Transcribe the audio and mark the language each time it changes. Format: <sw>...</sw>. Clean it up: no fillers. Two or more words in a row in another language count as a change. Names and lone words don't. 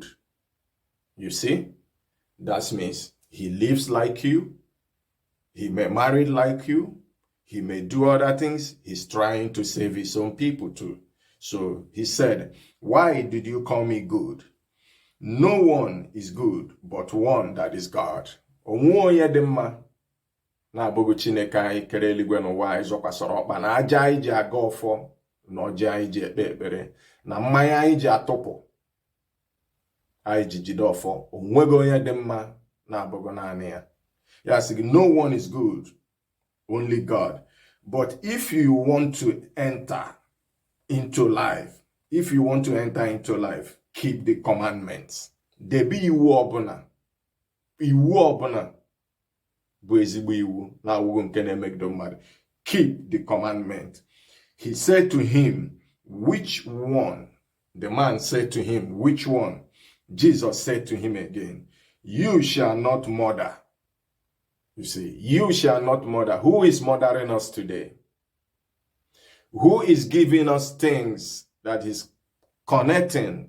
<en>You see, that means he lives like you. He may marry like you. He may do other things. He's trying to save his own people too. So he said, why did you call me good? No one is good but one that is God.</en> <ig>Onwe onye dị mma na-abụghị Chineke anyị kere eluigwe n'ụwa anyị zọkwasịrị ọkpa na aja anyị ji aga ọfọ na ọjị anyị ji ekpe ekpere na mmanya anyị ji atụpụ anyị ji jide ọfọ. Onweghị onye dị mma na-abụghị naanị ya. Ya sị gị,</ig> <en>no one is good, only God. But if you want to enter into life, keep the commandments.</en> <ig>Debe iwu ọbụla. Iwu ọbụla bụ ezigbo iwu na-awụghị nke na-emegide mmadụ.</ig> <en>Keep the commandment. He said to him, which one? The man said to him, which one? Jesus said to him again, you shall not murder. You see, you shall not murder. Who is murdering us today? Who is giving us things that is connecting?</en>